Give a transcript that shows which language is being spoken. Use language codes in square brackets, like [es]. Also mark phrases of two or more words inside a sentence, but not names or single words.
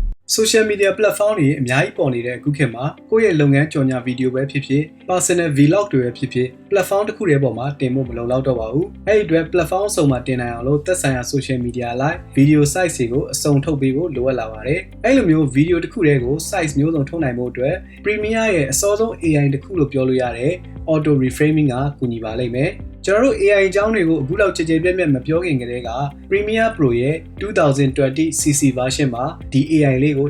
[en] social media platform [my] တွေအများကြီးပေါ်နေတဲ့အခုခေတ်မှာကိုယ့်ရဲ့လုပ်ငန်းကြော်ညာဗီဒီယိုပဲဖြစ်ဖြစ် [en] personal vlog [my] တွေပဲဖြစ်ဖြစ် platform တစ်ခုတည်း ပေါ်မှာတင်ဖို့မလုံလောက်တော့ပါဘူး။အဲ့ဒီအတွက် platform အစုံမှာတင်နိုင်အောင်လို့သက်ဆိုင်ရာ [en] social media like video site [my] တွေကိုအစုံထုတ်ပေးဖို့လိုအပ်လာပါတယ်။အဲ့လိုမျိုး video တစ်ခုတည်းကို size မျိုးစုံထုတ်နိုင်ဖို့အတွက် Premiere ရဲ့အစောဆုံး AI တစ်ခုလို့ပြောလို့ရတယ် [en] auto reframing [my] ကကူညီပါလိမ့်မယ်။ကျွန်တော်တို့ AI အကြောင်းတွေကိုအခုလောက်ကြည်ကြဲပြန့်ပြန့်မပြောခင်ကတည်းက Premiere Pro ရဲ့2020cc version မှာဒီ AI လေးကိုထ